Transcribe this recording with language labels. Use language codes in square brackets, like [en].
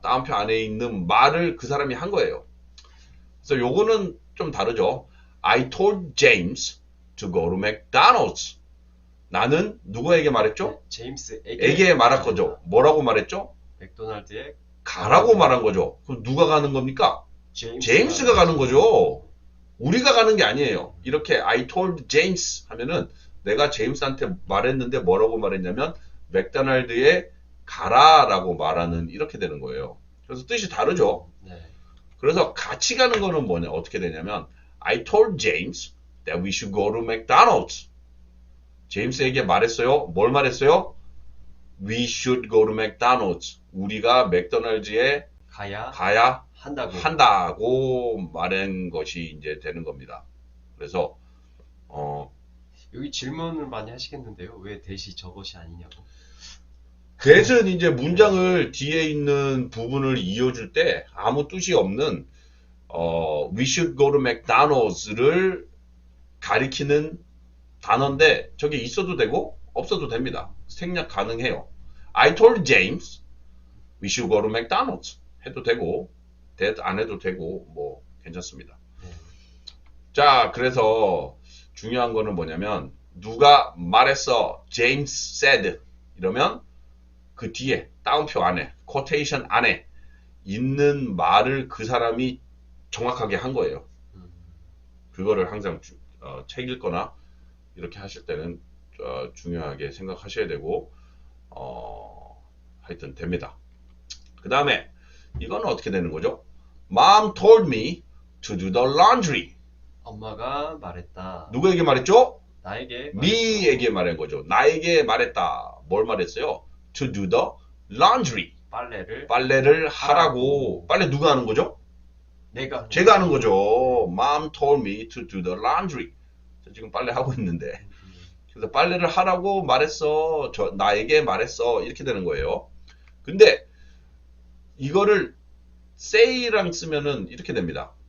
[ko] 따옴표 안에 있는 말을 그 사람이 한 거예요. 그래서 요거는 좀 다르죠. [en] I told James to go to McDonald's. [ko] 나는 누구에게 말했죠? 제임스에게 말할 거죠. 뭐라고 말했죠? 맥도날드에 가라고 말한 거죠. 그럼 누가 가는 겁니까? 제임스가 가는 거죠. 우리가 가는 게 아니에요. 이렇게 [en] I told James [ko] 하면은 내가 제임스한테 말했는데 뭐라고 말했냐면 맥도날드에 가라라고 말하는 이렇게 되는 거예요. 그래서 뜻이 다르죠. 네. 그래서 같이 가는 거는 어떻게 되냐면 [en] I told James that we should go to McDonald's. [ko] 제임스에게 말했어요. 뭘 말했어요? [en] We should go to McDonald's. [ko] 우리가 맥도날드에 가야 한다고 말한 것이 이제 되는 겁니다. 그래서 여기 질문을 많이 하시겠는데요. 왜 대시 저것이 아니냐고. 그래서 이제 문장을 뒤에 있는 부분을 이어줄 때 아무 뜻이 없는 [en] we should go to McDonald's [ko] 를 가리키는 단어인데 저게 있어도 되고 없어도 됩니다. 생략 가능해요. [en] I told James we should go to McDonald's [ko] 해도 되고 안 해도 되고 괜찮습니다. 자, 그래서 중요한 거는 뭐냐면 누가 말했어 [en] James said [ko] 이러면 그 뒤에 따옴표 안에 quotation 안에 있는 말을 그 사람이 정확하게 한 거예요. 그거를 항상 책 읽거나 이렇게 하실 때는 중요하게 생각하셔야 되고 하여튼 됩니다. 그 다음에 이거는 어떻게 되는 거죠? [en] Mom told me to do the laundry. [ko] 엄마가 말했다. 누구에게 말했죠? 나에게 me에게 말한 거죠. 나에게 말했다. 뭘 말했어요? [en] To do the laundry. [ko] 빨래를 하라고. 빨래 누가 하는 거죠? 제가 하는 거죠. [en] Mom told me to do the laundry. [ko] 저 지금 빨래 하고 있는데. 그래서 빨래를 하라고 말했어. 나에게 말했어. 이렇게 되는 거예요. 근데 이거를 say랑 쓰면은 이렇게 됩니다.